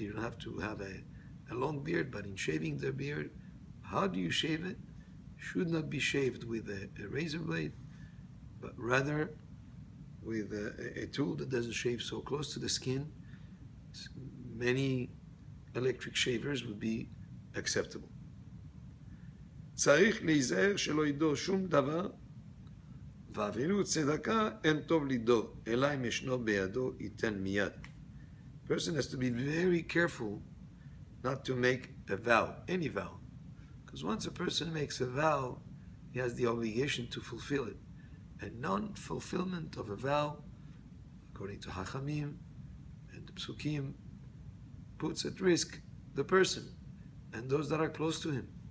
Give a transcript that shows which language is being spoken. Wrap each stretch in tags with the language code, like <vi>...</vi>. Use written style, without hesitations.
<en>You don't have to have a long beard, but in shaving their beard, how do you shave it? Should not be shaved with a razor blade, but rather with a tool that doesn't shave so close to the skin. Many electric shavers would be acceptable.</en> <he>צריך להיזהר שלא ידור שום דבר, ואפילו צדקה אין טוב לידור, אלא אם ישנו בידו ייתן מיד.</he> <en>Person has to be very careful not to make a vow, any vow. Because once a person makes a vow, he has the obligation to fulfill it. And non-fulfillment of a vow, according to Hachamim and the Psukim, puts at risk the person and those that are close to him.</en>